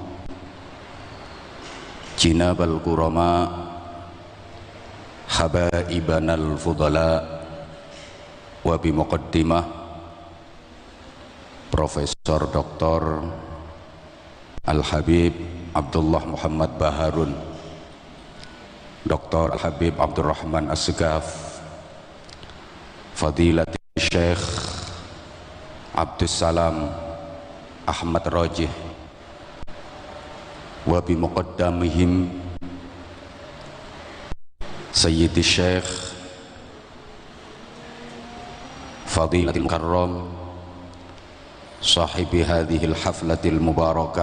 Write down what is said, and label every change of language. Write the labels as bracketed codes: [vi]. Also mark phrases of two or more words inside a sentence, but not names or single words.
[ar] جناب الكرماء حبائبنا الفضلاء وبمقدمة Profesor Dr. Al-Habib Abdullah Muhammad Baharun, Dr. Al-Habib Abdurrahman As-Segaf, Fadilat Syekh Abdus Salam Ahmad Rajih, وبمقدمهم سيدي الشيخ فضيلة المكرم صاحب هذه الحفلة المباركة